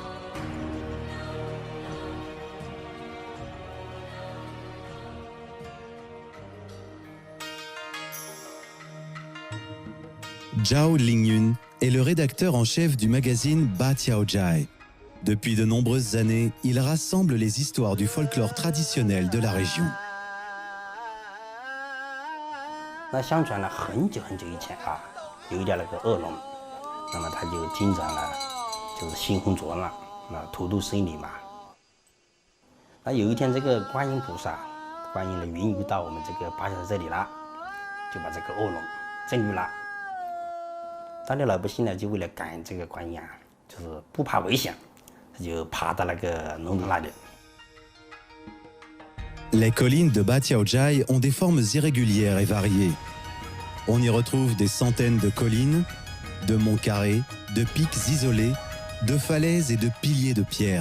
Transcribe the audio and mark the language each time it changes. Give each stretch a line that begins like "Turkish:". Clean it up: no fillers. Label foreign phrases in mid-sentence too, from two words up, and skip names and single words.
French: Zhao Lingyun est le rédacteur en chef du magazine Batiaojia. Depuis de nombreuses années, il rassemble les histoires du folklore traditionnel de la région.
Chinese: 那相传了很久很久以前啊，有一条那个恶龙，那么他就经常呢，就是兴风作浪，荼毒生灵嘛。那有一天，这个观音菩萨，观音呢云游到我们这个巴小这里了，就把这个恶龙镇住了。当地老百姓呢，就为了赶这个观音啊，就是不怕危险，他就爬到那个龙洞那里。
French: Les collines de Batiaojia ont des formes irrégulières et variées. On y retrouve des centaines de collines, de monts carrés, de pics isolés, de falaises et de piliers de pierre.